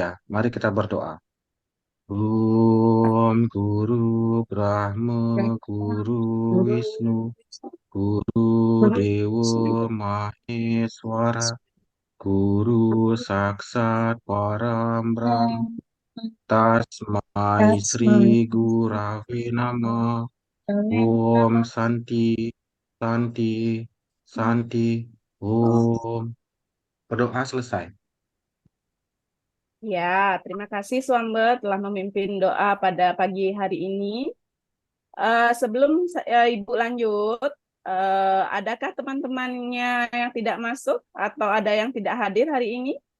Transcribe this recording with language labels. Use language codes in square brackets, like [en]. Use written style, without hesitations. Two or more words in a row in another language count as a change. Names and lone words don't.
[id] Mari kita berdoa. [sa] Om Guru Brahma Guru Wisnu Guru Dewa Maheswara Guru Saksat Param Brahm Tasmai Sri Gurave Namah Om Santi Santi Santi Om. [id] Berdoa selesai. Ya, terima kasih Swamba telah memimpin doa pada pagi hari ini. Sebelum Ibu lanjut, adakah teman-temannya yang tidak masuk atau ada yang tidak hadir hari ini?